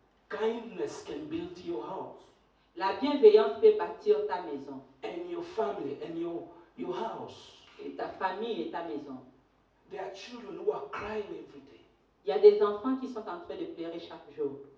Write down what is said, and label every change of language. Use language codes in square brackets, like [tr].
[en] Kindness can build your house [fr] La bienveillance peut bâtir ta maison, [en] and your family and your house. [fr] et ta famille et ta maison. [en] There are children who are crying every day. [fr] Il y a des enfants qui sont en train de pleurer chaque jour.